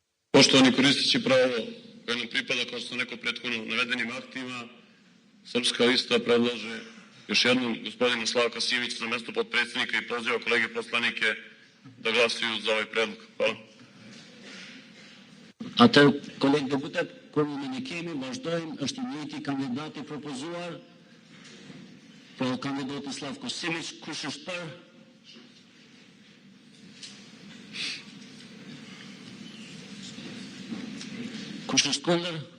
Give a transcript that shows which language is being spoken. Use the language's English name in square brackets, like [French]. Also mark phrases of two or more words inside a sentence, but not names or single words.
[Serbian] Poštovani koristeći pravo koje nam pripada, kao što sam rekao prethodno navedenim aktima, Srpska lista predlaže još jednom gospodina Slavka Simića za mesto potpredsjednika i poziva kolege poslanike da glasuju za ovaj predlog. Hvala. [Albanian] Atë kolegë deputet, kur ne kemi, vazhdojmë, është i njëjti kandidati propozuar, pra kandidati Slavko Simić, kush është për? Kush është kundër?